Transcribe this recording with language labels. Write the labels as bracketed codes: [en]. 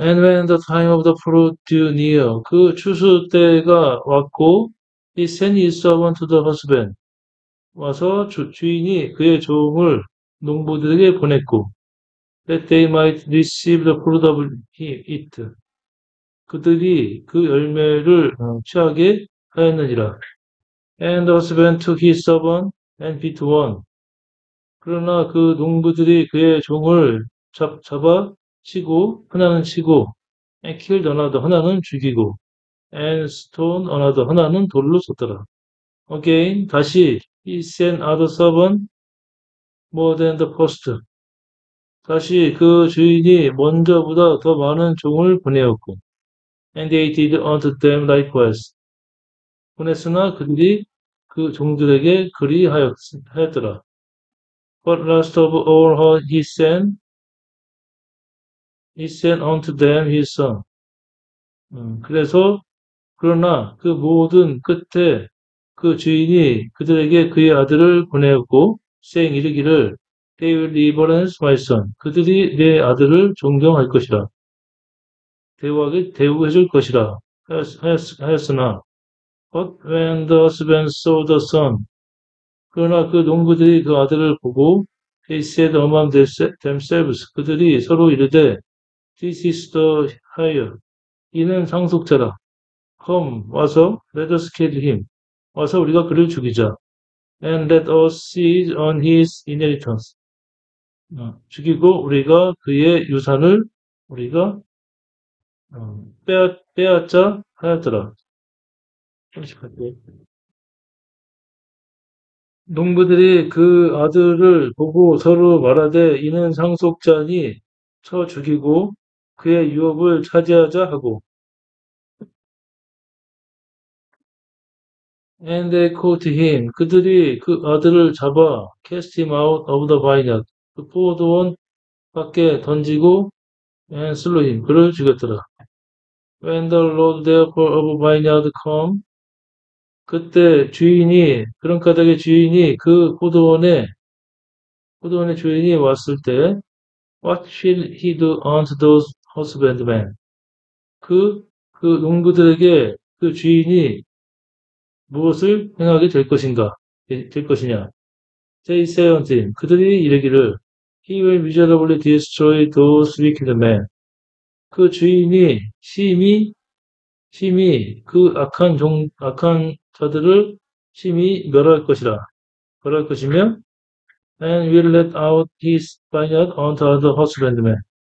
[en] And when the time of the fruit drew near. [ko] 그 추수 때가 왔고, [en] he sent his servant to the husband. [ko] 와서 주인이 그의 종을 농부들에게 보냈고, [en] that they might receive the fruit of it. [ko] 그들이 그 열매를 취하게 하였느니라. [en] And the husband took his servant and beat one. [ko] 그러나 그 농부들이 그의 종을 잡아 치고, 하나는 치고, [en] and killed another, [ko] 하나는 죽이고, [en] and stone another, [ko] 하나는 돌로 쳤더라. [en] Again, [ko] 다시, [en] he sent other servant more than the first. [ko] 다시 그 주인이 먼저보다 더 많은 종을 보내었고, [en] and they did unto them likewise. [ko] 보냈으나 그들이 그 종들에게 그리하였더라. [en] But last of all he sent unto them his son. [ko] 그러나 그 모든 끝에 그 주인이 그들에게 그의 아들을 보내었고, [en] saying [ko] 이르기를, [en] they will reverence my son. [ko] 그들이 내 아들을 존경할 것이라. 대우해 줄 것이라 하였으나, [en] but when the husband saw the son, [ko] 그러나 그 농부들이 그 아들을 보고, [en] they said among themselves, [ko] 그들이 서로 이르되, [en] this is the higher, [ko] 이는 상속자라. [en] come, [ko] 와서, [en] let us kill him. [ko] 와서 우리가 그를 죽이자. [en] and let us seize on his inheritance. [ko] 죽이고 우리가 그의 유산을 우리가 빼앗자 하였더라. 농부들이 그 아들을 보고 서로 말하되 이는 상속자니 쳐 죽이고 그의 유업을 차지하자 하고, [en] and they caught him. [ko] 그들이 그 아들을 잡아 [en] cast him out of the vineyard. [ko] 그 포도원 밖에 던지고 [en] and slew him. [ko] 그를 죽였더라. [en] When the Lord therefore of vineyard come. [ko] 그때 주인이, 그런 까닭의 주인이 그 포도원의 주인이 왔을 때 [en] what shall he do unto those husbandmen? [ko] 그 농부들에게 그 주인이 무엇을 행하게 될 것이냐? [en] They say unto him, [ko] 그들이 이르기를, [en] he will miserably destroy those wicked men. [ko] 그 주인이 심히 그 악한 자들을 심히 멸할 것이며, [en] and will let out his vineyard unto other husbandmen.